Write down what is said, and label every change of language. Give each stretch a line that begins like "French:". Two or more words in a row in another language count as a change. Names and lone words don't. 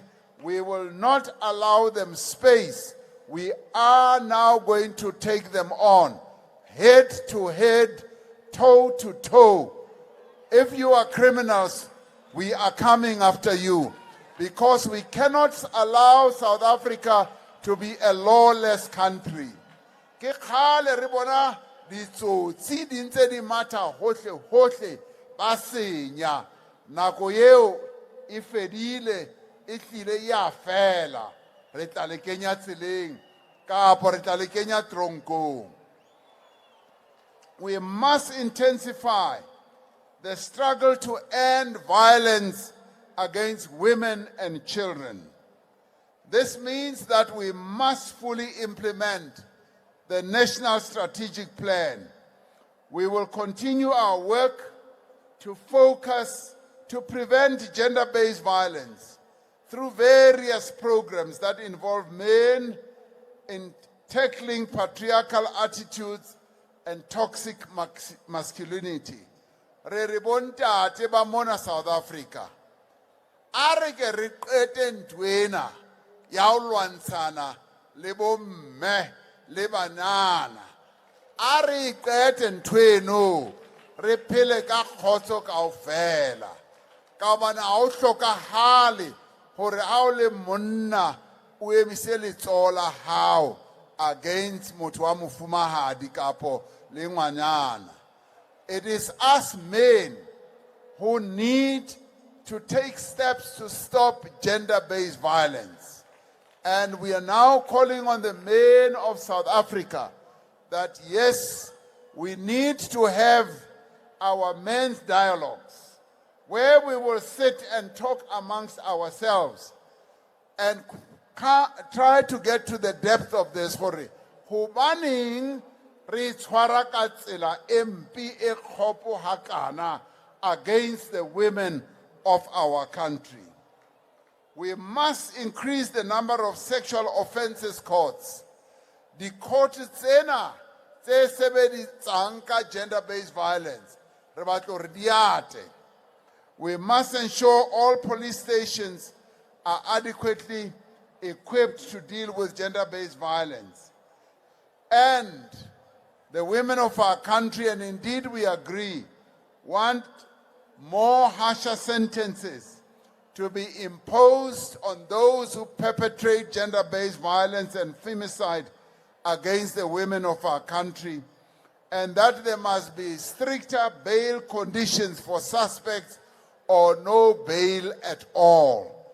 English: We will not allow them space. We are now going to take them on, head to head, toe to toe. If you are criminals, we are coming after you, because we cannot allow South Africa to be a lawless country.
Southern Sotho: Ke khale re bona ditsotsi di ntse di matha hohle hohle ba senya, nako eo e fedile, e tlile ya fela, re tla le kenya tseleng kapo re tla le kenya tronkong.
English: We must intensify the struggle to end violence against women and children. This means that we must fully implement the National Strategic Plan. We will continue our work to focus to prevent gender-based violence through various programs that involve men in tackling patriarchal attitudes and toxic masculinity.
Southern Sotho: Re bontate ba mona South Africa, are ke re qete ntwena ya ho lwantshana le bomme le banana, a re qete ntweno re phele ka khotso kaofela, ka bana ha o hlokahale hore ha o le monna o emise letsoho la hao against motho wa mofumahadi kapo le ngwanyana.
English: It is us men who need to take steps to stop gender-based violence. And we are now calling on the men of South Africa that yes, we need to have our men's dialogues where we will sit and talk amongst ourselves and try to get to the depth of this story.
Southern Sotho: Hobaneng re tshwara ka tsela empi e kgopo hakana
English: against the women of our country. We must increase the number of sexual offences courts.
Southern Sotho: The court tsena tse sebedisang ka
English: gender-based violence,
Southern Sotho: re batla re di ate.
English: We must ensure all police stations are adequately equipped to deal with gender-based violence. And the women of our country, and indeed we agree, want more harsher sentences to be imposed on those who perpetrate gender-based violence and femicide against the women of our country, and that there must be stricter bail conditions for suspects or no bail at all.